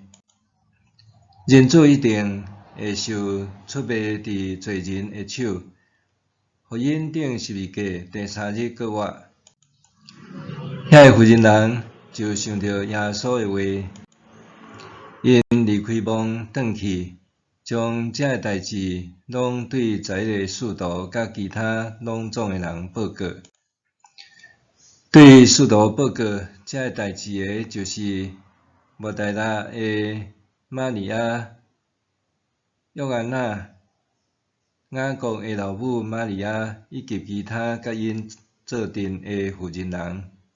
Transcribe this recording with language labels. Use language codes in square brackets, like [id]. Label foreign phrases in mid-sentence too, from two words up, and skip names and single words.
[nan] 人子一定会受出卖伫罪人的手，互因钉十字架，第3日搁活。” 遐个妇人人就想到耶稣的话。因离开墓转去，将这个代志拢对11个使徒甲其他拢总的人报告。对使徒报告这个代志的，就是抹大拉的玛利亚、约翰娜、雅各的老母玛利亚，以及其他甲因做阵的妇人人。